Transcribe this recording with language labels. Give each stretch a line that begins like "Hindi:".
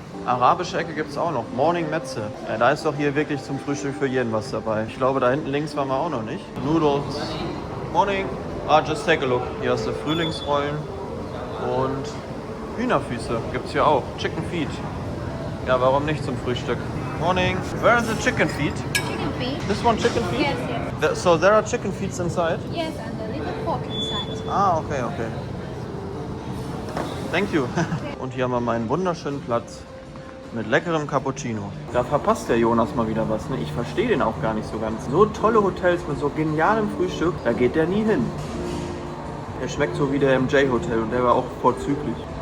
German: Arabische Ecke gibt es auch noch. Morning Metze. Ja, da ist doch hier wirklich zum Frühstück für jeden was dabei. Ich glaube, da hinten links waren wir auch noch nicht. Noodles. Morning.
English: Just take a look.
German: Hier hast du Frühlingsrollen und Hühnerfüße gibt's hier auch. Chicken feet. Ja, warum nicht zum Frühstück?
English: Morning. Where is the chicken feet? Chicken feet? This one chicken feet? Yes, yes. So there are chicken feet inside? Yes, and a little pork inside. Ah, okay, okay. Thank you.
German: Und hier haben wir meinen wunderschönen Platz mit leckerem Cappuccino. Da verpasst der Jonas mal wieder was, ne? Ich verstehe den auch gar nicht so ganz. So tolle Hotels mit so genialem Frühstück, da geht der nie hin. Der schmeckt so wie der MJ Hotel und der war auch vorzüglich.